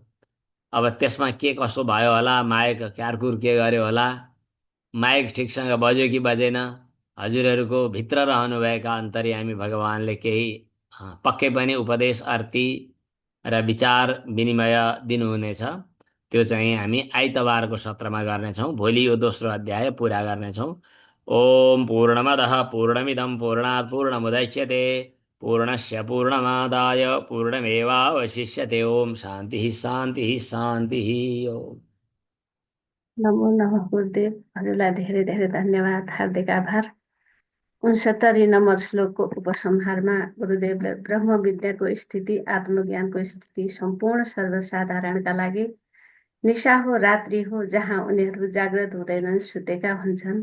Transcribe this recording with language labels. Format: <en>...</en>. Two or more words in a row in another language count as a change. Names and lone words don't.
<ne>अब त्यसमा के कसो भयो होला, माइक क्यारकुर के गर्यो होला, माइक ठिकसँग बज्यो कि बजेन, हजुरहरूको भित्र रहनुभएका अन्तर्यामी भगवानले केही पक्कै पनि उपदेश अर्ती र विचार विनिमय दिनुहुनेछ। त्यो चाहिँ हामी आइतबारको सत्रमा गर्नेछौँ। भोलि यो दोस्रो अध्याय पुरा गर्नेछौँ।</ne> <sa>ओम पूर्णमदः पूर्णमिदं पूर्णात् पूर्णमुदच्यते पूर्णस्य पूर्णमादाय पूर्णमेवावशिष्यते। ओम शान्तिः शान्तिः शान्तिः। ओम। नमो नमः गुरुदेव।</sa> <ne>हजुरलाई धेरै धेरै धन्यवाद, हार्दिक आभार। 69 नम्बर श्लोकको उपसंहारमा गुरुदेवले ब्रह्म विद्याको स्थिति, आत्मज्ञानको स्थिति सम्पूर्ण सर्वसाधारणका लागि निशा हो, रात्रि हो, जहाँ उनीहरू जागृत हुँदैनन्, सुतेका हुन्छन्।</ne>